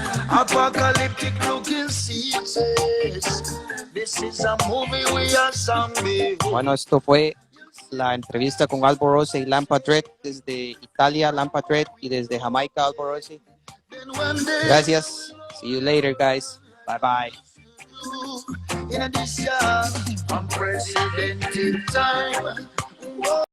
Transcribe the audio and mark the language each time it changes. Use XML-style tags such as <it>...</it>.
<en>Apocalyptic looking seasons. This is a movie we are zombie.</en> <es>Bueno, esto fue la entrevista con Alborosie y Lampadread desde Italia, Lampadread, y desde Jamaica, Alborosie. Gracias.</es> <en>See you later, guys. Bye, bye. In this year, unprecedented time.</en>